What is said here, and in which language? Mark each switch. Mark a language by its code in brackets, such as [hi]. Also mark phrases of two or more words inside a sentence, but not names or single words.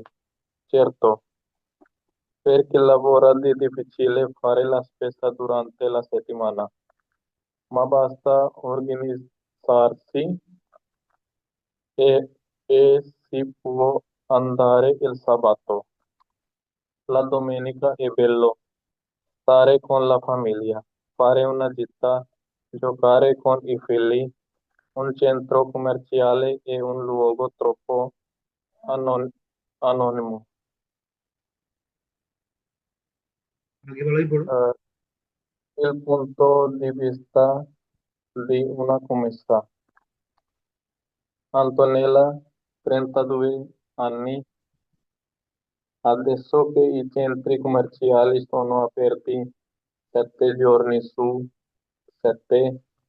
[it] Certo, perché lavora è difficile fare la spesa durante la settimana, ma basta organizzarsi e si può andare il sabato. La domenica è bello stare con la famiglia, fare una gita, giocare con i figli. Un centro commerciale è un luogo troppo anon- anonimo. [hi] आगे वाला ही पढ़ो। [it] Eh, il punto di vista di una commessa. Antonella, 32 anni, adesso che i centri commerciali sono aperti 7 giorni su 7,